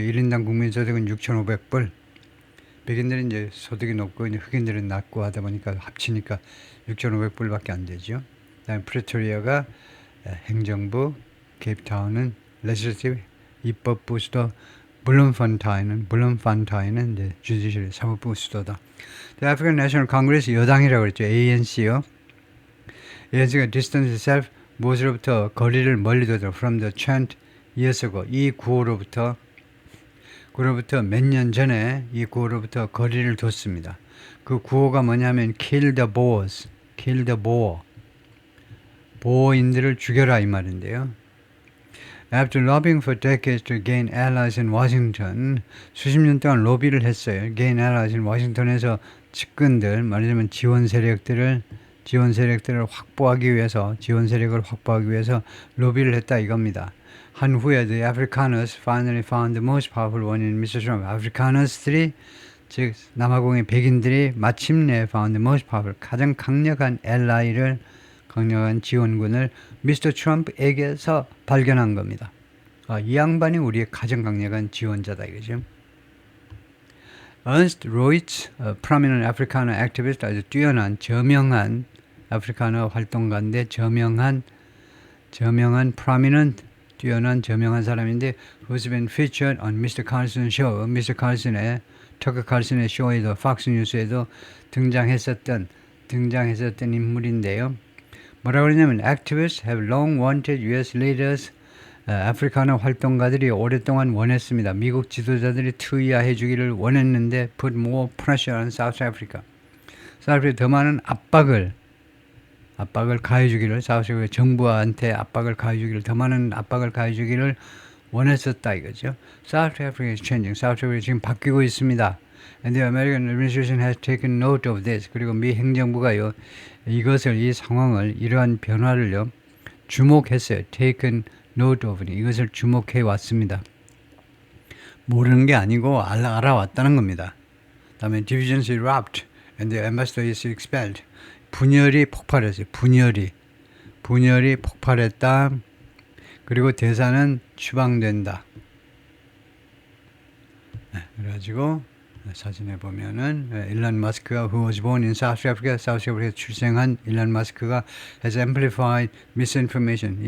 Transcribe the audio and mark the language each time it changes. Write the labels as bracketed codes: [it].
[ko] 1인당 국민소득은 6,500불. 백인들은 이제 소득이 높고 이제 흑인들은 낮고 하다 보니까 합치니까 6,500불밖에 안 되죠. 그다음에 프레토리아가 행정부, 케이프타운은 레지슬티브 입법부 수도, 블룸판타인은 이제 주디셜 사법부 수도다. [en] The African National Congress [ko] 여당이라고 그랬죠. ANC요. ANC가 [en] distance itself [ko] 무엇으로부터 거리를 멀리 두다 [en] from the chant years ago [ko] 이 구호로부터 몇 년 전에 이 구호로부터 거리를 뒀습니다. 그 구호가 뭐냐면 [en] kill the Boers, kill the Boer. [ko] 보어인들을 죽여라 이 말인데요. [en] After lobbying for decades to gain allies in Washington, [ko] 수십 년 동안 로비를 했어요. [en] Gain allies in Washington [ko] 에서 측근들, 말하자면 지원 세력들을 확보하기 위해서, 지원 세력을 확보하기 위해서 로비를 했다 이겁니다. 한 후에 [en] the Afrikaners finally found the most powerful one in Mr. Trump. [ko] 아프리카너스들이 즉 남아공의 백인들이 마침내 [en] found the most powerful [ko] 가장 강력한 ally를 강력한 지원군을 미스터 트럼프에게서 발견한 겁니다. 이 양반이 우리의 가장 강력한 지원자다 이거죠. Ernst Roitz, [en] prominent Afrikaner activist, [ko] 아주 뛰어난 저명한 아프리카너 활동가인데 저명한 prominent 뛰어난 저명한 사람인데 [en] who's been featured on Mr. Carlson show. Mr. [ko] Carlson의 터커 칼슨의 쇼에도 팍스 뉴스에도 등장했었던 인물인데요. 뭐라고 그러냐면 [en] activists have long wanted U.S. [ko] leaders 아프리카너 활동가들이 오랫동안 원했습니다. 미국 지도자들이 투이해 주기를 원했는데 [en] put more pressure on South Africa. [ko] South Africa 더 많은 압박을 가해 주기를 South Africa 정부한테 더 많은 압박을 가해 주기를 원했었다 이거죠. [en] South Africa is changing. [ko] South Africa 지금 바뀌고 있습니다. [en] And the American administration has taken note of this. [ko] 그리고 미 행정부가요. 이 상황을 이러한 변화를요. 주목했어요. [en] Taken note of it. [ko] 이것을 주목해 왔습니다. 모르는 게 아니고 알아왔다는 겁니다. [en] 다음에 divisions erupt and the ambassador is expelled. [ko] 분열이 폭발했어요. 분열이 폭발했다. 그리고 대사는 추방된다. 그래가지고 사진에 보면은 일론 마스크가 [en] who was born in South Africa, [ko] South Africa에 출생한 일론 마스크가 [en] has amplified misinformation.